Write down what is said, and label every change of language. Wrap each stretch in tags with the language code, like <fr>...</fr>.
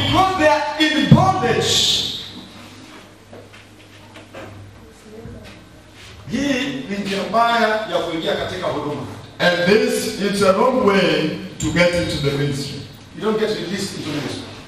<en>Because they are in bondage.</en> <sw>Hii ni njia mbaya ya kuingia katika huduma.</sw> <en>And this is a wrong way to get into the ministry. You don't get released into ministry.</en>